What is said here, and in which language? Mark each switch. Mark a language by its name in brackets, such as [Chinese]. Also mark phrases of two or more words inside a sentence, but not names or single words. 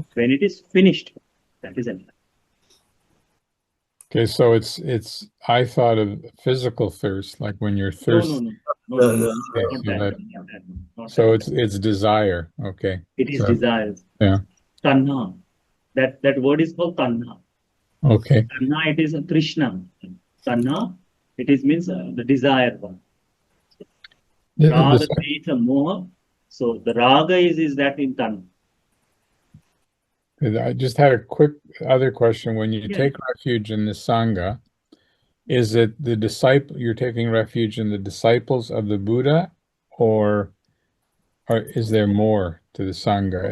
[English] When it is finished, that is enlightenment. okay, so it's I thought of physical thirst, like when you're No, thirsty. no, no, no, Okay, not so that. that Not that. Not so that. it's desire. Okay. It is So desires. yeah. Tanha. That word is called tanha. Okay. Tanha, it is a Krishna. Tanha, it is means the desire one. Raga, This, [Pali] Dvesha, Moha. [English] So the raga is that in tanha. I just had a quick other question. When you Yeah. take refuge in the Sangha, is it the disciple you're taking refuge in the disciples of the Buddha, or is there more to the Sangha?